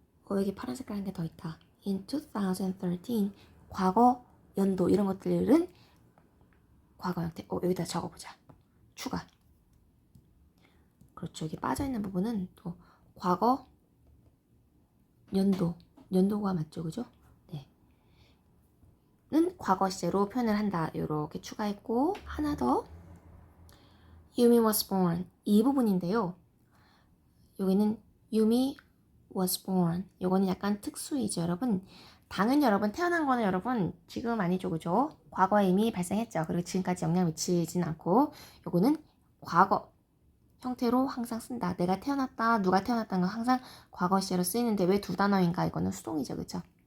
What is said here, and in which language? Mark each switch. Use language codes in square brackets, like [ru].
[ko] 여기 파란 색깔 한 개 더 있다. In 2013 과거 연도 이런 것들은 과거 형태. 여기다 적어보자. 추가. 그렇죠. 여기 빠져있는 부분은 또 과거 연도가 맞죠, 그죠? 네. 는 과거 시제로 표현을 한다. 이렇게 추가했고 하나 더. [en] Yumi was born [ko] 이 부분인데요. 여기는 [en] Yumi was born. [ko] 요거는 약간 특수이죠, 여러분. 당연히 여러분 태어난 거는 여러분 지금 아니죠, 그죠? 과거에 이미 발생했죠. 그리고 지금까지 영향 미치진 않고 요거는 과거 형태로 항상 쓴다. 내가 태어났다, 누가 태어났다는 건 항상 과거 시제로 쓰이는데 왜 두 단어인가? 이거는 수동이죠, 그죠?